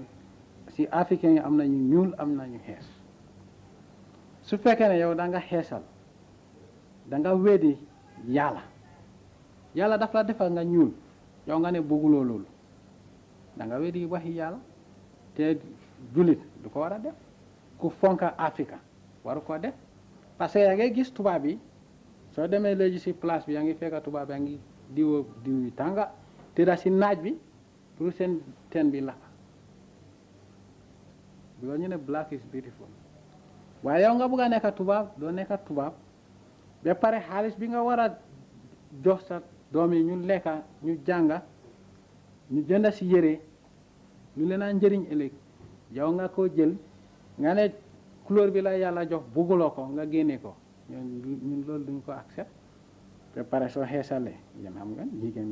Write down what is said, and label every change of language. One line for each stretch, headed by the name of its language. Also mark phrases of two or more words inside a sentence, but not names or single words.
Wolof: si africain yi am nañu ñuul am nañu xees su fekkee ne yow da nga xeesal da nga weddi yàlla daf la defar nga ñuul yow nga ne bëgguloo loolu da nga weddi waxi yàlla te jullit du ko war a def ku fonka Afrika waru ko def parce que yaa ngi gis tubaab yi soo demee léegi si place bi yaa ngi fekk tubaab yaa ngi diw yi tànga te da si naaj bi pour seen teen bi lakk because ñu ne
English: black is beautiful
Wolof: waaye yow nga bëgg a nekk tubaab doo nekk tubaab ba pare xaalis bi nga war a jox sa doom yi ñu lekka ñu jànga ñu jënd si yére lu leen a njëriñ ëllëg yow nga ko jël nga ne couleur bi la yàlla jox bugguloo ko nga génne ko ñun loolu duñ ko accept ba pare soo xeesalee yéen xam ngeen jigéen